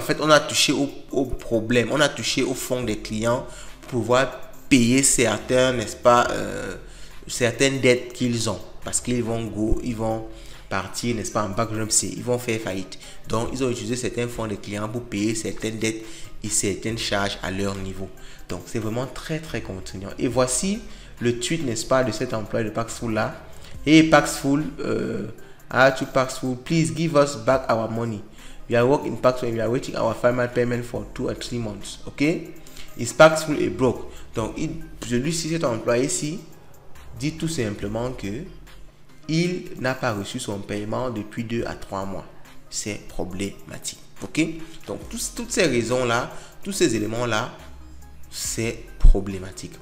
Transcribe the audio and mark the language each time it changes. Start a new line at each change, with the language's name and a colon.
French: En fait, on a touché au problème, on a touché au fond des clients pour pouvoir payer certains, n'est-ce pas, certaines dettes qu'ils ont, parce qu'ils vont partir, n'est-ce pas, en bankruptcy, ils vont faire faillite. Donc, ils ont utilisé certains fonds de clients pour payer certaines dettes et certaines charges à leur niveau. Donc, c'est vraiment très, très contraignant. Et voici le tweet, n'est-ce pas, de cet employé de Paxful là.
English: Hey, Paxful, to Paxful, please give us back our money. We are working in Paxful and we are waiting our final payment for 2 or 3 months. Ok? Is Paxful a broke?
French: Donc, celui-ci, cet employé-ci, dit tout simplement que il n'a pas reçu son paiement depuis 2 à 3 mois. C'est problématique. Ok, donc toutes ces raisons là, tous ces éléments là, c'est problématique.